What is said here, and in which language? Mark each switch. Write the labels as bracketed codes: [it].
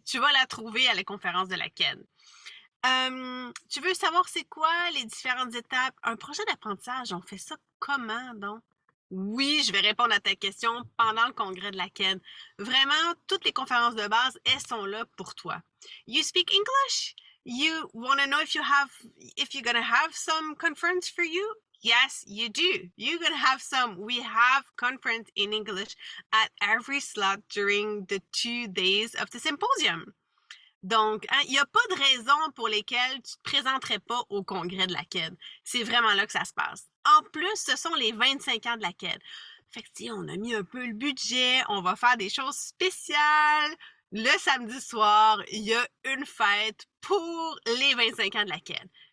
[fr] Tu vas la trouver à la conférence de la CAN. Tu veux savoir c'est quoi les différentes étapes? Un projet d'apprentissage, on fait ça comment donc? Oui, je vais répondre à ta question pendant le congrès de la CAN. Vraiment, toutes les conférences de base, elles sont là pour toi. [en] You speak English? You want to know if you're gonna have some conference for you? Yes, you do. You're gonna have some. We have conference in English at every slot during the 2 days of the symposium. [fr] Donc, hein, il n'y a pas de raison pour lesquelles tu te présenterais pas au congrès de la CAID. C'est vraiment là que ça se passe. En plus, ce sont les 25 ans de la CAID. Fait que, si on a mis un peu le budget, on va faire des choses spéciales. Le samedi soir, il y a une fête pour les 25 ans de la CAID.